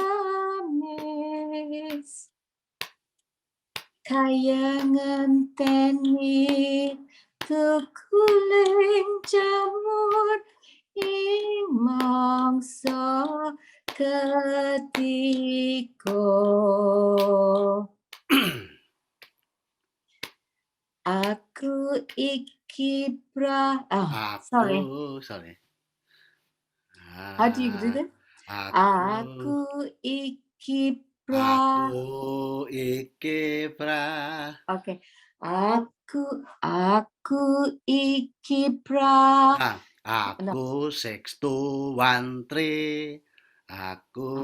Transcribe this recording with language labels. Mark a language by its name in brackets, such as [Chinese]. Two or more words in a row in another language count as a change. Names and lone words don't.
[Javanese] lamis kaya ngenteni tukuling jamur ing mangsa ketika aku iki sorry. [English] sorry. How do you do that? [Javanese] Aku iki Aku iki Okay. Aku iki Aku 6, 2, 1, 3. Aku